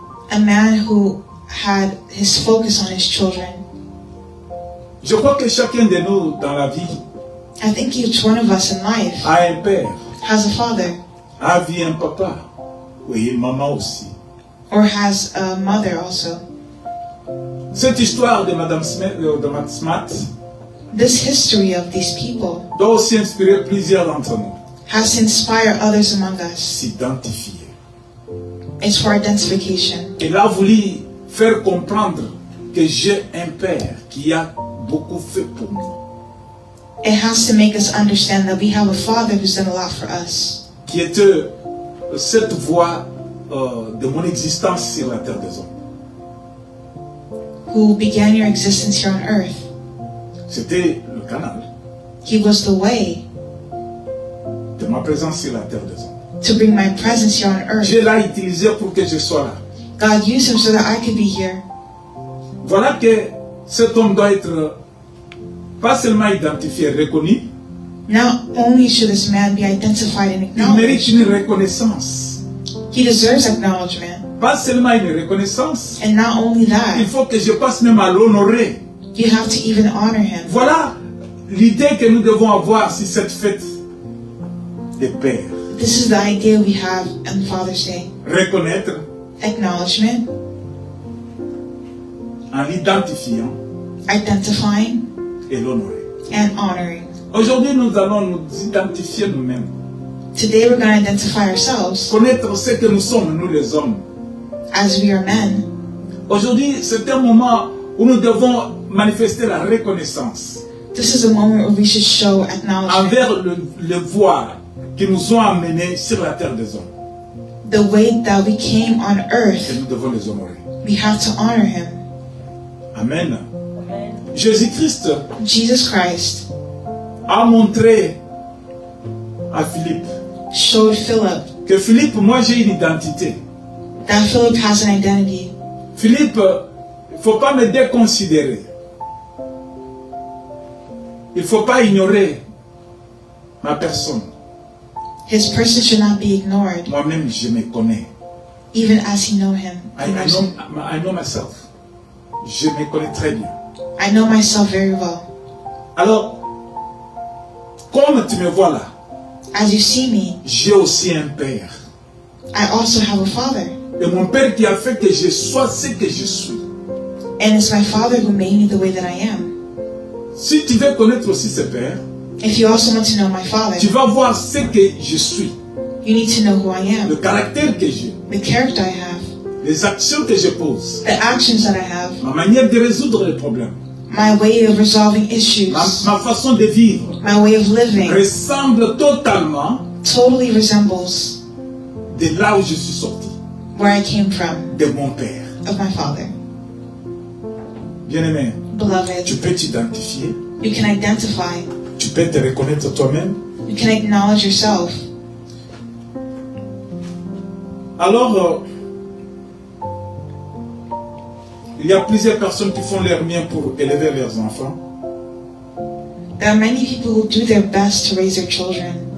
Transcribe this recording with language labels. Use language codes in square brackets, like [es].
[en] a man who had his focus on his children. [fr] Je crois que chacun de nous dans la vie [en] I think each one of us in life [fr] a un père, [en] has a father [fr] a vu un papa, oui, une maman aussi. [en] or has a mother also. [fr] Cette histoire de Madame Smart [en] This history of these people [fr] doit aussi inspirer plusieurs d'entre nous, [en] has to inspire others among us. [fr] s'identifier. [en] It's for identification. [fr] Elle a voulu faire comprendre que j'ai un père qui a beaucoup fait pour nous, [en] It has to make us understand that we have a father who's done a lot for us, [fr] qui était cette voie de mon existence sur la terre des hommes. [en] who began your existence here on earth. [fr] C'était le canal [en] He was the way [fr] de ma présence sur la terre des hommes. [en] to bring my presence here on earth. [fr] Dieu l'a utilisé pour que je sois là. [en] God used him so that I could be here. [fr] Voilà que cet homme doit être pas seulement identifié, reconnu, [en] Not only should this man be identified and [fr] il mérite [en] acknowledged, [fr] une reconnaissance. [en] he deserves acknowledgement. [fr] Pas seulement une reconnaissance, [en] And not only [fr] il [en] that, [fr] faut que je passe même à l'honorer. [en] you have to even honor him. [fr] Voilà l'idée que nous devons avoir sur cette fête des pères. [en] This is the idea we have on Father's Day. [fr] Reconnaître, [en] Acknowledgement, [fr] en l'identifiant [en] identifying [fr] et l'honorer. [en] and honoring. [fr] Aujourd'hui, nous allons nous identifier nous-mêmes. [en] Today we're going to identify ourselves [fr] Connaître ce que nous sommes, nous les hommes. [en] as we are men. [fr] Aujourd'hui, c'est un moment où nous devons manifester la reconnaissance [en] This is a moment where we should show acknowledgement. [fr] envers le voir qui nous ont amenés sur la terre des hommes. [en] The way that we came on [fr] Et [en] earth, [fr] nous devons les honorer. [en] we have to honor him. [fr] Amen. Jésus-Christ [en] Jesus Christ [fr] a montré à Philippe [en] showed Philip [fr] que Philippe, moi j'ai une identité. [en] that Philip has an identity. [fr] Philippe, il ne faut pas me déconsidérer. Il ne faut pas ignorer ma personne. [en] His person should not be ignored, [fr] Moi-même, je me connais. [en] even as he know him. I know myself. [fr] Je me connais très bien. [en] I know myself very well. [fr] Alors, comme tu me vois là, [en] As you see me, [fr] j'ai aussi un père. [en] I also have a father. [fr] Et mon père qui a fait que je sois ce que je suis. [en] And it's my father who made me the way that I am. [fr] Si tu veux connaître aussi ce père, [en] If you also want to know my father, [fr] tu vas voir ce que je suis, [en] you need to know who I [fr] le [en] am, [fr] caractère que j'ai, [en] the character I have, [fr] les actions que je pose, [en] the actions that I have, [fr] ma manière de résoudre les problèmes, [en] my way of resolving issues, [fr] ma façon de vivre [en] my way of living [fr] ressemble totalement [en] totally resembles [fr] de là où je suis sorti, [en] where I came from, [fr] de mon père. [en] of my father. [fr] Bien-aimé, [en] Beloved, [fr] tu peux t'identifier, [en] you can identify, [fr] tu peux te reconnaître toi-même. [en] you can acknowledge yourself. [fr] Alors, il y a plusieurs personnes qui font leur mieux pour élever leurs enfants. [en] There are many people who do their best to raise their children.